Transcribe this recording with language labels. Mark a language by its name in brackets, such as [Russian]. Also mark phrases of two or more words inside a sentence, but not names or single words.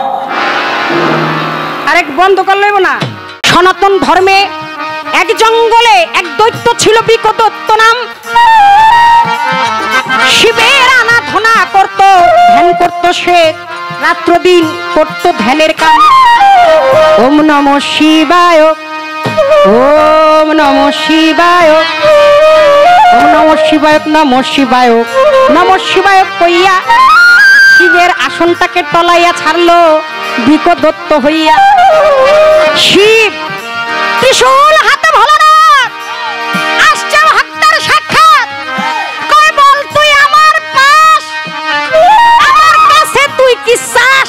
[Bangla] আরেক বন্ধ করে লইব না। সনাতন ধর্মে এক জঙ্গলে এক দৈত্য ছিল বিকটত্ব নাম। শিবের আরাধনা করত, ধ্যান করত সে, রাত্র দিন করত ধ্যানের কাম। [Sanskrit] ओम नमः शिवाय, ओम नमः शिवाय, ओम नमः शिवाय, नमः शिवाय, नमः शिवाय [Bangla] কইয়া শিবের আসনটাকে টলাইয়া ছাড়লো বিকটত্ব হইয়া। শিব ত্রিশূল হাতে ভোলানাথ আসছে ভক্তের সাক্ষাৎ, কই বল তুই আমার পাশ, আমার কাছে তুই কি চাস?